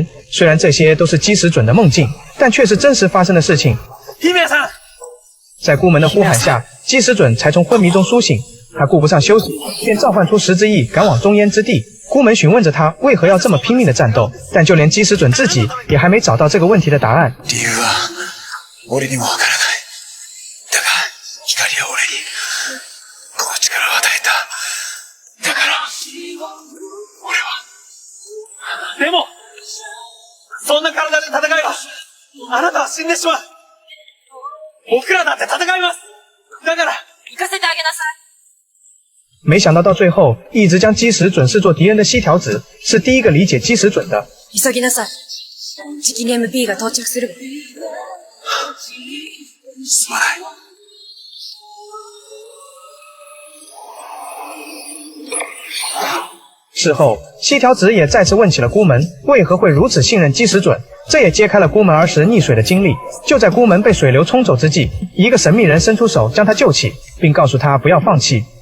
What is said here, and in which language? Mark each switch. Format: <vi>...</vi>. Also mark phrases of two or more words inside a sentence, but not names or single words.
<zh>虽然这些都是基石准的梦境，但却是真实发生的事情。在孤门的呼喊下，基石准才从昏迷中苏醒。他顾不上休息，便召唤出十之翼，赶往中烟之地。孤门询问着他为何要这么拼命的战斗，但就连基石准自己也还没找到这个问题的答案。</zh> <ja>でも、そんな体で戦えば、あなたは死んでしまう。僕らだって戦います。だから、行かせてあげなさい。</ja> <zh>没想到到最后，一直将基石准视作敌人的西条子，是第一个理解基石准的。</zh> <ja>急ぎなさい。じきに MP が到着する。すまない。</ja> <zh>事后，西条子也再次问起了孤门为何会如此信任基石准，这也揭开了孤门儿时溺水的经历。就在孤门被水流冲走之际，一个神秘人伸出手将他救起，并告诉他不要放弃。</zh>